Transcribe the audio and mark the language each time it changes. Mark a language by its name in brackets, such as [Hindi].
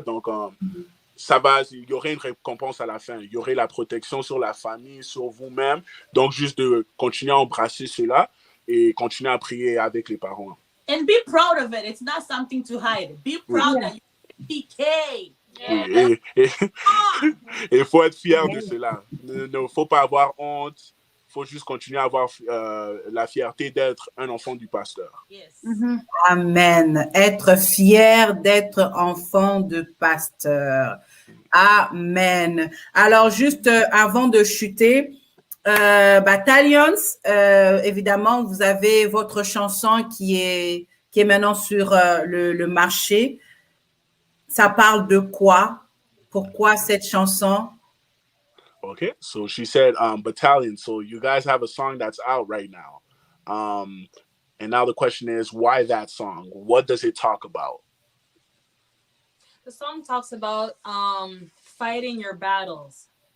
[French] Donc, il y aurait une récompense à la fin. Il y aurait la protection sur la famille, sur vous-même. Donc, juste de continuer à embrasser cela et continuer à prier avec les parents. [English] And be proud of it. It's not something to hide. Be proud that you PK. [French] Oui, et il faut être fier de cela. Il ne faut pas avoir honte. Il faut juste continuer à avoir la fierté d'être un enfant du pasteur. [English] Yes. Amen. [French] Être fier d'être enfant de pasteur. Amen. Alors, juste avant de chuter, Battalions, évidemment, vous avez votre chanson qui est maintenant sur le marché. Ça parle de quoi? Pourquoi cette chanson? [English] Okay, so she said, Battalion, so you guys have a song that's out right now. And now the question is, why that song? What does it talk about? The song talks about fighting your battles.